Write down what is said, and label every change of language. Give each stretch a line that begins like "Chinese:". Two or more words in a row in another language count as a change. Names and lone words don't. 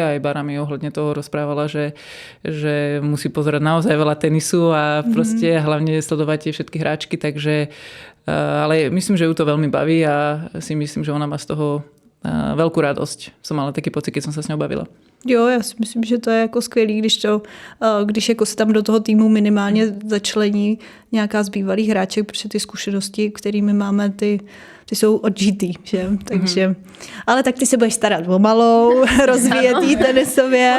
Slovak: Aj Bára mi ohľadne toho rozprávala, že musí pozerať naozaj veľa tenisu a proste hlavne sledovať tie všetky hráčky, takže ale myslím, že ju to veľmi baví a si myslím, že ona má z toho veľkú radosť. Som mala taký pocit, keď som sa s ňou bavila.
Czech: Jo, já si myslím, že to je jako skvělý, když jako se tam do toho týmu minimálně začlení nějaká z bývalých hráček, protože ty zkušenosti, kterými máme, ty jsou odžitý, že? Takže, ale tak ty se budeš starat o malou, rozvíjet jí tenisově.